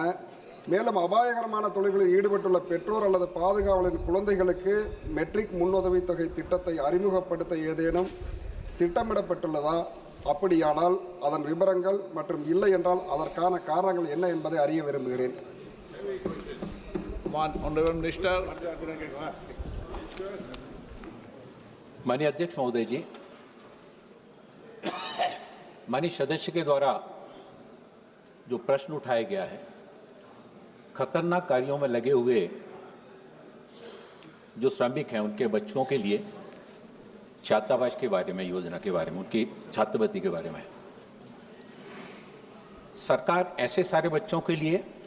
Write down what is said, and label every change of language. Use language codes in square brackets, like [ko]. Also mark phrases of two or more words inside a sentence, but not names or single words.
[ta] மேலும் அபாயகரமான தொழில்களில் ஈடுபட்டுள்ள பெற்றோர் அல்லது பாதுகாவலரின் குழந்தைகளுக்கு மெட்ரிக் முன்னுதவித்தொகை திட்டத்தை அறிமுகப்படுத்த ஏதேனும் திட்டமிடப்பட்டுள்ளதா? அப்படியானால் அதன் விவரங்கள் மற்றும் இல்லை என்றால் அதற்கான காரணங்கள் என்ன என்பதை அறிய விரும்புகிறேன். [hi] माननीय अध्यक्ष महोदय जी, माननीय सदस्य के द्वारा जो प्रश्न उठाया गया है, खतरनाक कार्यों में लगे हुए जो श्रमिक हैं उनके बच्चों के लिए छात्रावास के बारे में, योजना के बारे में, उनकी छात्रवृत्ति के बारे में, सरकार ऐसे सारे बच्चों के लिए